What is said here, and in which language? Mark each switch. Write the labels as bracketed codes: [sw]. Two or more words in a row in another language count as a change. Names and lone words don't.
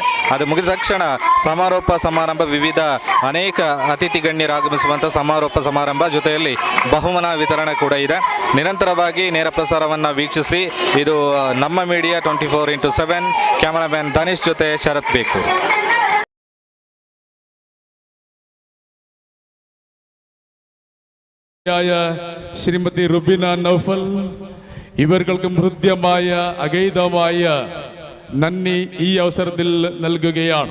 [kn] ಅದು ಮುಗಿದ ತಕ್ಷಣ ಸಮಾರೋಪ ಸಮಾರಂಭ, ವಿವಿಧ ಅನೇಕ ಅತಿಥಿ ಗಣ್ಯರು ಆಗಮಿಸುವಂಥ ಸಮಾರೋಪ ಸಮಾರಂಭ, ಜೊತೆಯಲ್ಲಿ ಬಹುಮಾನ ವಿತರಣೆ ಕೂಡ ಇದೆ. ನಿರಂತರವಾಗಿ ನೇರ ಪ್ರಸಾರವನ್ನು ವೀಕ್ಷಿಸಿ. ಇದು ನಮ್ಮ ಮೀಡಿಯಾ 24x7. ಕ್ಯಾಮರಾಮ್ಯಾನ್ ಧನೀಶ್ ಜೊತೆ ಶರತ್ ಬೇಕು. [ml] ശ്രീമതി റുബിന നൗഫൽ, ഇവർക്കും ഹൃദ്യമായ അഗൈതമായ നന്ദി ഈ അവസരത്തിൽ നൽകുകയാണ്.